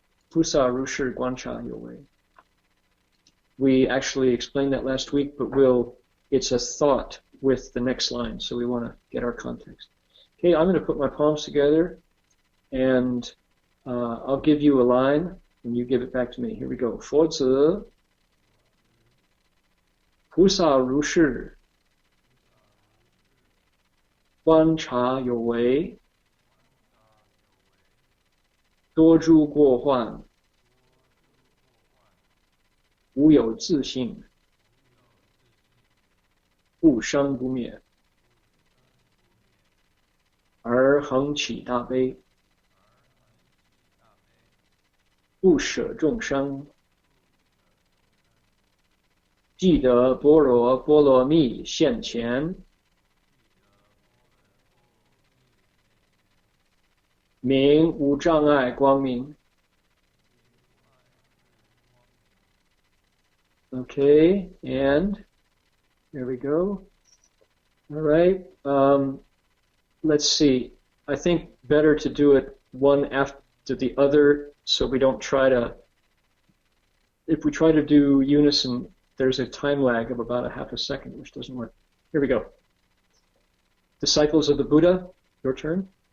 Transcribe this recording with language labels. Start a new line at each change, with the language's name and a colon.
Chinese: 菩萨如是观察有为.
English: We actually explained that last week, but it's a thought with the next line, so we want to get our context. Okay, I'm going to put my palms together, and I'll give you a line, and you give it back to me. Here we go.
Chinese: 佛子菩萨如是观察有为 多诸过患 无有自性 不生不灭 而恒起大悲不舍众生 记得般若波罗蜜现前 明无障碍光明
English: Okay, and there we go. All right. Let's see. I think better to do it one after the other so we don't try to... If we try to do unison, there's a time lag of about a half a second, which doesn't work. Here we go. Disciples of the Buddha, your turn.